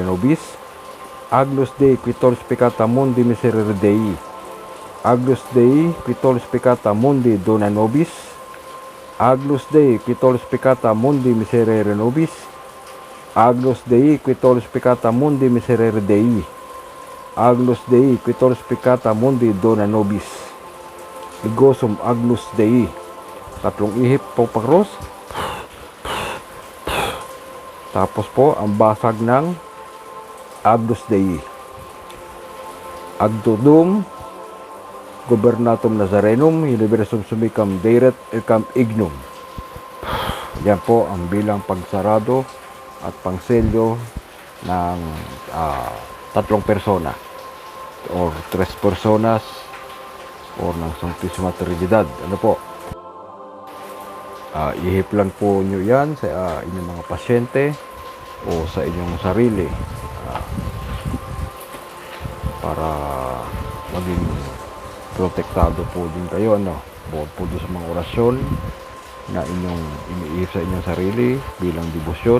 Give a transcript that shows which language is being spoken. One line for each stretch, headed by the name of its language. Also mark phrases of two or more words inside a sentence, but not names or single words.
Latin: nobis, Agnus Dei qui tollis peccata mundi miserere Dei, Agnus Dei qui tollis peccata mundi dona nobis, Agnus Dei qui tollis peccata mundi miserere nobis, Agnus Dei qui tollis peccata mundi miserere Dei, Agnus Dei qui tollis peccata mundi dona nobis, Ligosum Agnus Dei.
Filipino: Tatlong ihip po pagros. Tapos po ang basag ng
Latin: Agnus Dei. Agdodum Gobernatum Nazarenum, Universum Sumicam Deret Ecam Ignum.
Filipino: Yan po ang bilang pagsarado at pangselyo ng tatlong persona or
Spanish: tres personas
Filipino: or ng Sanctissima Trinidad. Ano po? Ihip lang po nyo yan sa inyong mga pasyente o sa inyong sarili para maging protektado po din kayo, bukod po doon sa mga orasyon na inyong iniihip sa inyong sarili bilang debosyon.